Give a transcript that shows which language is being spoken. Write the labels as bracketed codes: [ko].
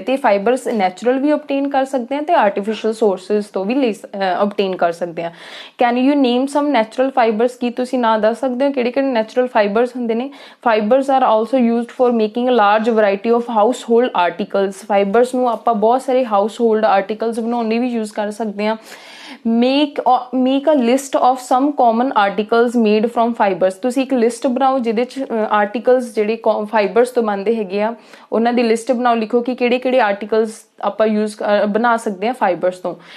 [pa] ਤੇ fibres natural ਵੀ ਓਬਟੇਨ ਕਰ ਸਕਦੇ ਆ ਤੇ ਆਰਟੀਫਿਸ਼ੀਅਲ ਸੋਰਸਿਸ ਤੋਂ ਵੀ ਓਬਟੇਨ ਕਰ ਸਕਦੇ ਆ। [en] can you name some natural fibres, [pa] ਕੀ ਤੁਸੀਂ ਨਾਂ ਦੱਸ ਸਕਦੇ ਹੋ ਕਿਹੜੇ ਕਿਹੜੇ ਨੈਚੁਰਲ ਫਾਈਬਰਸ ਹੁੰਦੇ ਨੇ। [en] Fibres are also used for making large variety of household articles. [pa] Fibres ਨੂੰ ਆਪਾਂ ਬਹੁਤ ਸਾਰੇ ਹਾਊਸ ਹੋਲਡ ਆਰਟੀਕਲਸ ਬਣਾਉਣ ਲਈ ਵੀ ਯੂਜ਼ ਕਰ ਸਕਦੇ ਹਾਂ। [en] make a list of some common articles made from fibers। [pa] ਤੁਸੀਂ ਇੱਕ ਲਿਸਟ ਬਣਾਓ ਜਿਹਦੇ ਚ ਆਰਟੀਕਲਸ ਜਿਹੜੇ ਫਾਈਬਰਸ ਤੋਂ ਬਣਦੇ ਹੈਗੇ ਆ ਉਹਨਾਂ ਦੀ ਲਿਸਟ ਬਣਾਓ, ਲਿਖੋ ਕਿ ਕਿਹੜੇ ਕਿਹੜੇ ਆਰਟੀਕਲਸ ਆਪਾਂ ਯੂਜ਼ ਬਣਾ ਸਕਦੇ ਹਾਂ ਫਾਈਬਰਸ ਤੋਂ।